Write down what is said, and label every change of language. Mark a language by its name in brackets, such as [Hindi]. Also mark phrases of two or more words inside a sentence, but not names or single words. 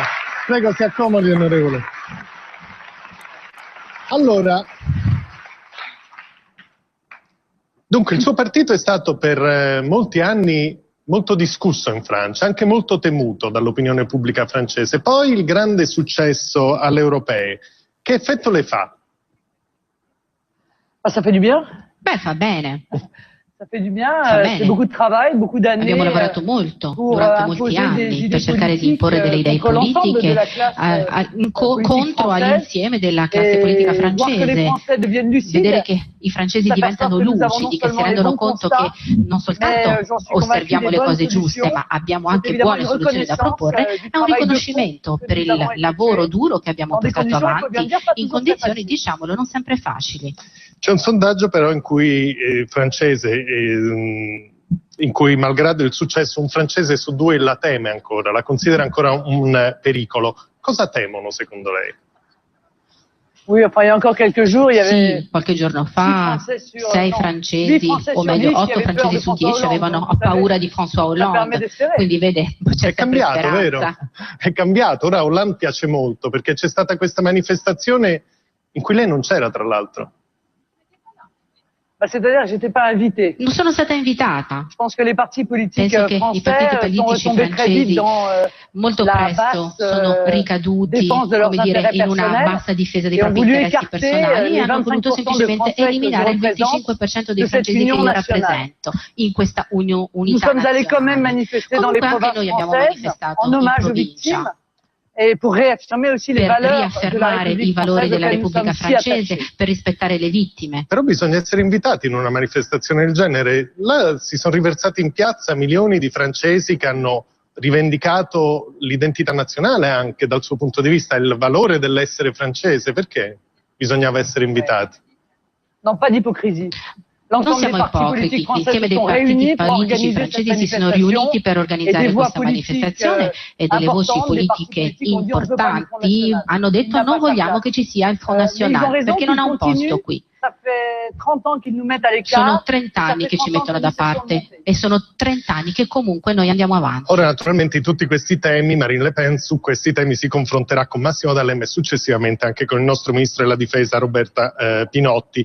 [Italian] Prego, si accomodi onorevole. Allora, dunque il suo partito è stato per molti anni molto discusso in Francia, anche molto temuto dall'opinione pubblica francese. Poi il grande successo alle europee, che effetto le fa? [French] Ça fait du bien? [Italian] Beh, fa bene. [French] Ça fait du bien, c'est beaucoup de travail, beaucoup d'années. [Italian] Abbiamo lavorato molto durante molti anni per cercare di imporre delle idee politiche contro all'insieme della classe politica francese. Vedere che i francesi diventano lucidi, che si rendono conto che non soltanto osserviamo le cose giuste, ma abbiamo anche buone soluzioni da proporre, è un riconoscimento per il lavoro duro che abbiamo portato avanti in condizioni, diciamolo, non sempre facili. C'è un sondaggio però in cui in cui malgrado il successo un francese su 2 la teme ancora, la considera ancora un pericolo. Cosa temono secondo lei? [French] Oui, enfin, il y a encore quelques jours, il y avait... [Italian] Sì, qualche giorno fa 6 francesi, o meglio 8 francesi su 10 avevano paura di François Hollande, quindi vede, c'è è cambiato, speranza. Vero? È cambiato, ora Hollande piace molto perché c'è stata questa manifestazione in cui lei non c'era tra l'altro. [French] C'est-à-dire que j'étais pas invitée. [Italian] Non sono stata invitata. [French] Je pense que les partis politiques [Italian] Penso che i partiti [French] français sont [Italian] politici [French] retombés très vite [Italian] francesi [French] dans [Italian] molto [French] la [Italian] presto [French] basse [Italian] sono ricaduti, [French] défense de leurs [Italian] come dire, [French] intérêts [Italian] in una [French] personnels [Italian] bassa difesa dei [French] et ont [Italian] propri [French] voulu [Italian] interessi [French] écarter [Italian] personali e [French] les hanno voluto 25% [Italian] semplicemente [French] de Français [Italian] eliminare il [French] que je [Italian] 25% dei [French] de cette [Italian] francesi che [French] union [Italian] io [French] nationale. [Italian] rappresento in questa unità [French] Nous sommes allés quand même [Italian] nazionale. [French] manifester dans les [Italian] Comunque anche [French] provinces [Italian] noi abbiamo [French] françaises [Italian] manifestato [French] en [Italian] in [French] hommage aux [Italian] provincia [French] victimes et pour réaffirmer aussi les [Italian] per [French] valeurs de la [Italian] riaffermare i [French] République [Italian] valori [French] française [Italian] della [French] auxquelles nous [Italian] Repubblica [French] sommes si [Italian] francese, [French] attachés. [Italian] per rispettare le vittime. Però bisogna essere invitati in una manifestazione del genere. Là si sono riversati in piazza milioni di francesi che hanno rivendicato l'identità nazionale anche dal suo punto di vista, il valore dell'essere francese. Perché bisognava essere invitati? [French] Non, pas d'hypocrisie. [Italian] Non [French] L'ensemble [Italian] siamo [French] des partis [Italian] ipocriti, [French] politiques français [Italian] l'insieme [French] se [Italian] dei [French] sont [Italian] partiti [French] réunis pour [Italian] politici [French] organiser cette [Italian] francesi si sono [French] manifestation [Italian] riuniti per [French] et [Italian] organizzare [French] des voix [Italian] questa [French] politiques [Italian] manifestazione e delle voci [French] importantes des partis [Italian] politiche [French] politiques ont dit on ne veut pas du Front [Italian] importanti [French] National. [Italian] hanno [French] Il [Italian] detto [French] n'a [Italian] non [French] pas sa [Italian] vogliamo [French] place. [Italian] che ci sia il Front [French] Mais ils ont [Italian] National [French] raison [Italian] perché non [French] qu'ils [Italian] ha un posto [French] continuent [Italian] qui. Sono 30 anni che ci mettono da parte e sono 30 anni che comunque noi andiamo avanti. Ora naturalmente in tutti questi temi Marine Le Pen su questi temi si confronterà con Massimo D'Alema e successivamente anche con il nostro ministro della difesa Roberta Pinotti.